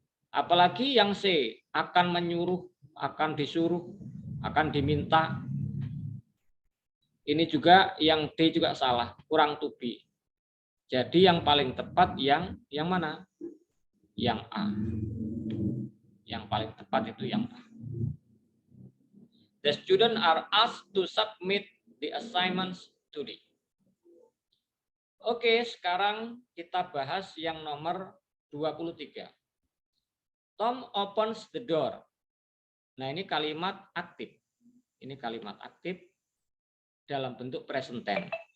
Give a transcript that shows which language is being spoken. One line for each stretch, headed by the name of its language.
Indonesian: Apalagi yang C, akan menyuruh, akan disuruh, akan diminta. Ini juga yang D juga salah, kurang to be. Jadi yang paling tepat yang mana? Yang A. Yang paling tepat itu yang A.
English: The students are asked to submit the assignments today.
Indonesian: Oke, sekarang kita bahas yang nomor 23.
English: Tom opens the door.
Indonesian: Nah, ini kalimat aktif. Ini kalimat aktif dalam bentuk present tense.